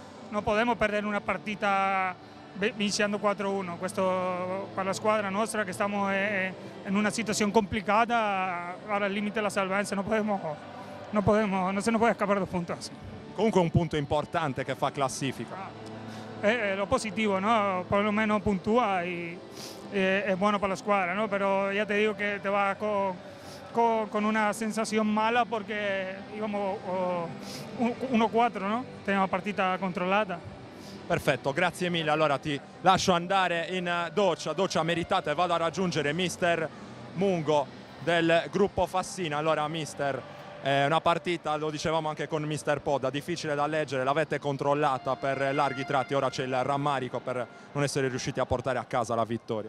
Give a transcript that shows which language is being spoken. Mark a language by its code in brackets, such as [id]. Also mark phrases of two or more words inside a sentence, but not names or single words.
[it] Non possiamo perdere una partita vincendo 4-1. Questo per la squadra nostra che stiamo in una situazione complicata, al limite della salvezza, non se ne può scappare da puntos. Comunque un punto importante che fa classifica. [es] Lo positivo, ¿no? Por lo menos puntúa y es bueno para la squadra, ¿no? Pero ya te digo que te va con una sensación mala porque íbamos 1-4, ¿no? Teníamos [it] la partita controllata. Perfetto, grazie mille. Allora ti lascio andare in doccia meritata e vado a raggiungere mister Mungo del Gruppo Fassina. Allora mister, una partita, lo dicevamo anche con mister Podda, difficile da leggere, l'avete controllata per larghi tratti, ora c'è il rammarico per non essere riusciti a portare a casa la vittoria.